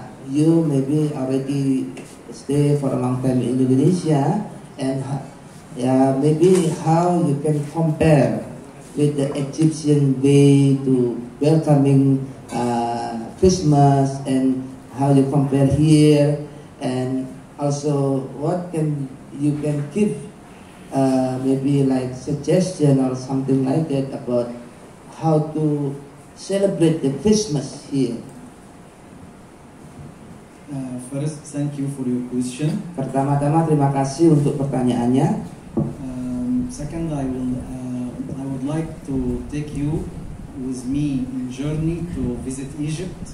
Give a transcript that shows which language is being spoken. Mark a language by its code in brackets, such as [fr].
[en] You maybe already stay for a long time in Indonesia, and maybe how you can compare with the Egyptian way to welcoming Christmas, and how you compare here, and also what you can give maybe like suggestion or something like that about how to celebrate the Christmas here. First, thank you for your question. [id] Pertama-tama terima kasih untuk pertanyaannya. [en] Second, I would like to take you with me in journey to visit Egypt.